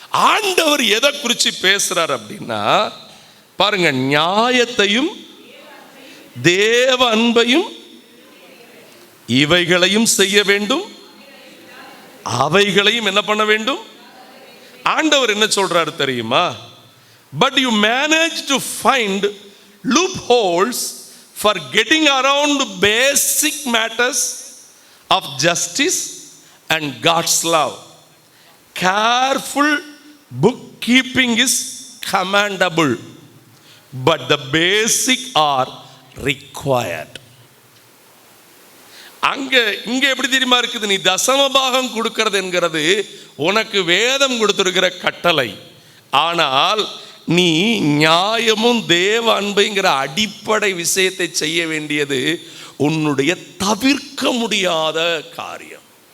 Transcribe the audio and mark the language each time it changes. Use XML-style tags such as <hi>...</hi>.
<ta>ஆண்டவர் எதை குறித்து பேசுறார் அப்படின்னா பாருங்க, நியாயத்தையும் தேவ அன்பையும் இவைகளையும் செய்ய வேண்டும், அவைகளையும் என்ன பண்ண வேண்டும். ஆண்டவர் என்ன சொல்றாரு தெரியுமா?</ta> <en>But you manage to find loopholes for getting around basic matters of justice and God's love. Careful bookkeeping is commendable, but the basic are required.</en> <ta>இங்க எப்படி தெரியுமா இருக்குது? நீ தசமபாகம் கொடுக்கிறது என்கிறது உனக்கு வேதம் கொடுத்திருக்கிற கட்டளை. ஆனால் நீ நியாயமும் தேவ அன்பைங்கிற அடிப்படை விஷயத்தை செய்ய வேண்டியது உன்னுடைய தவிர்க்க முடியாத காரியம்.</ta>